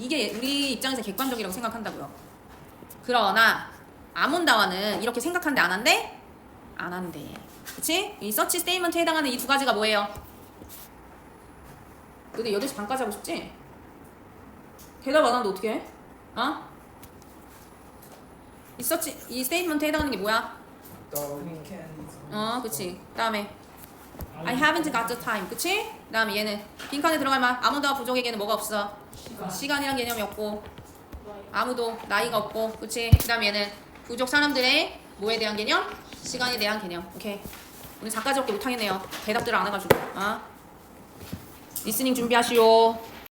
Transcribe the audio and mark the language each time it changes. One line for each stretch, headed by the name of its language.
Korean: 이게 우리 입장에서 객관적이라고 생각한다고요. 그러나 아몬다와는 이렇게 생각한대 안 한대? 안 한대. 그치? 이 서치 스테이트먼트에 해당하는 이 두 가지가 뭐예요? 근데 8시 반까지 하고 싶지? 대답 안 하는데 어떡해? 이 스테이트먼트에 해당하는 게 뭐야? weekend. 그치. 그다음에
English: I haven't got the time.
Korean: 그치? 그다음에 얘는 빈칸에 들어갈 만 아무도 부족에게는 뭐가 없어? 시간이란 개념이 없고 아무도 나이가 없고 그치? 그다음에 얘는 부족 사람들의 뭐에 대한 개념? 시간에 대한 개념. 오케이. 오늘 작가적게 못하겠네요. 대답들을 안 해가지고. 리스닝 준비하시오.